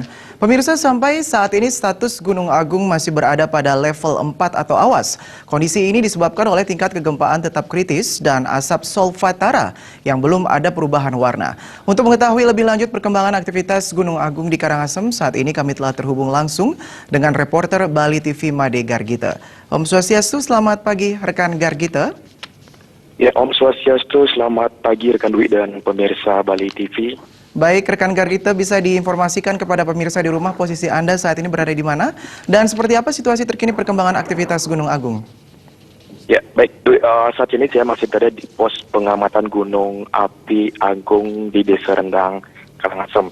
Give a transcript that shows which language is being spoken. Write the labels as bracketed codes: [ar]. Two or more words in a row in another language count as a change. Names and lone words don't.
[id] Pemirsa, sampai saat ini status Gunung Agung masih berada pada level 4 atau awas. Kondisi ini disebabkan oleh tingkat kegempaan tetap kritis dan asap solfatara yang belum ada perubahan warna. Untuk mengetahui lebih lanjut perkembangan aktivitas Gunung Agung di Karangasem, saat ini kami telah terhubung langsung dengan reporter Bali TV Made Gargita. Om Swastiastu, selamat pagi rekan Gargita. Ya, Om Swastiastu, selamat pagi rekan Dwi dan pemirsa Bali TV. Baik, rekan Gargita, bisa diinformasikan kepada pemirsa di rumah posisi Anda saat ini berada di mana dan seperti apa situasi terkini perkembangan aktivitas Gunung Agung? Ya, baik Dwi, saat ini saya masih berada di pos pengamatan Gunung Api Agung di Desa Rendang, Karangasem.